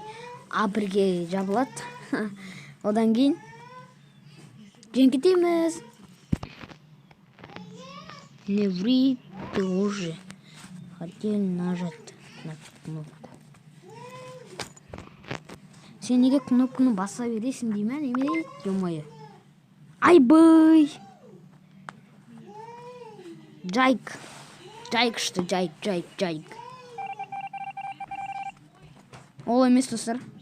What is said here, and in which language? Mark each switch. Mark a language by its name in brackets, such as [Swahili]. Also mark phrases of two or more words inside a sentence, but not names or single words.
[Kazakh] А1-ге жабылады. Одан кейін жеңкетеміз. [Russian] Не ври ты уже. Хотел нажать на кнопку. [Kazakh] Сен неге кнопканы баса бересің деймін, неме? Ё-моё. Айбай! Джайк. Джайк, что джайк. Ол емес, достар.